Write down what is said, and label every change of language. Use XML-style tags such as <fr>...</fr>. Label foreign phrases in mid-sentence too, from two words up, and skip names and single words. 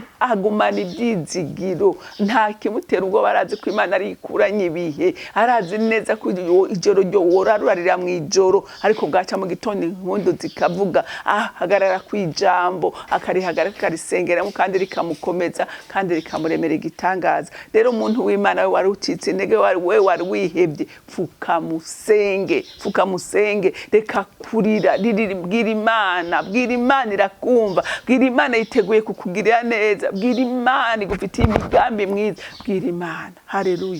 <rn>Agumana ibyizigiro, nta kimutera ubwo barazi ko Imana ari ikuranye ibihe, arazi neza ko ijoro ryo worarurira mu ijoro, ariko bwaca mu gitondo inkondo zikavuga. Hagarara kwijambo, akarihagarika karisengeramo kandi rikamukomeza kandi rikamuremera igitangaza. Rero umuntu w'Imana we wari ucitse intege, we wari wihebye, fuka musenge, reka kurira, bwira Imana irakumva, bwira Imana yiteguye kukugirira neza, bwira Imana igufitiye imigambi mwiza, bwira Imana. Haleluya.</rn>